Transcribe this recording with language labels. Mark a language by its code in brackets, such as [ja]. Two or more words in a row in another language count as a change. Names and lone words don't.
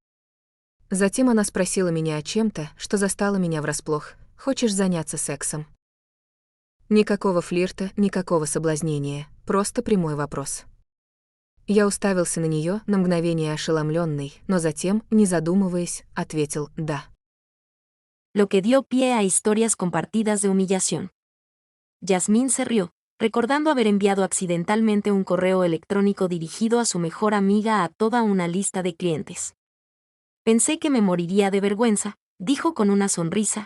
[ru] Затем она спросила меня о чем-то, что застало меня врасплох. «Хочешь заняться сексом?» Никакого флирта, никакого соблазнения, просто прямой вопрос. Я уставился на нее, на мгновение ошеломленный, но затем, не задумываясь, ответил «да». [es] Lo que dio pie a historias compartidas de humillación. Yasmín se rió, recordando haber enviado accidentalmente un correo electrónico dirigido a su mejor amiga a toda una lista de clientes. Pensé que me moriría de vergüenza, dijo con una sonrisa.